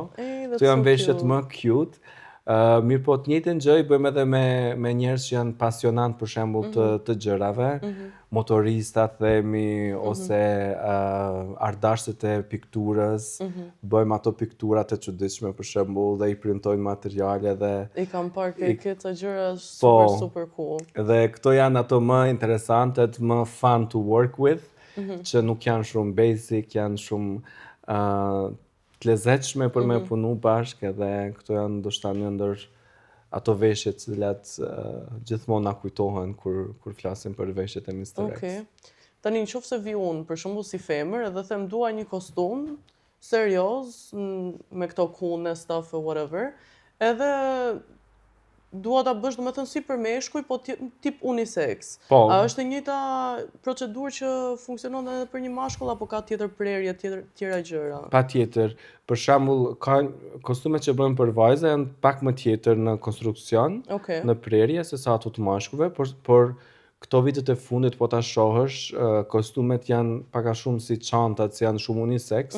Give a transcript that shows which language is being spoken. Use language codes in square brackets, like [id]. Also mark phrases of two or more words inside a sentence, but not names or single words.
[sq] Këto janë veshjet më cute. Mirë po të njëjtën gjë i bëjmë edhe me njerëz që janë pasionant për shembull të gjërave, motoristat themi ose ardashtet e pikturës, bëjmë ato pikturat e çuditshme për shembull dhe i printojmë materiale dhe I kam parë këto gjëra super cool. Dhe këto janë ato më interesantet, më [en] fun to work with, [sq] që nuk janë shumë basic, janë shumë të lezetshme për me punu bashkë edhe këto janë ndoshta një ndër ato veshje të cilat gjithmonë na kujtohen kur flasim për veshjet e Mr. X. Okej. Tani nëse vi unë për shembull si femër edhe them dua një kostum serioz me këto kune, [en] stuff or whatever, [sq] edhe dua ta bësh domethënë si për meshkuj, po tip unisex. Po. A është e njëjta procedurë që funksionon edhe për një mashkull apo ka tjetër prerje, tjera gjëra? Patjetër. Për shembull, ka kostumet që bëhen për vajza janë pak më tjetër në konstruksion, në prerje se sa ato të mashkujve, por këto vitet e fundit po ta shohësh, kostumet janë pak a shumë si çantat, si janë shumë unisex.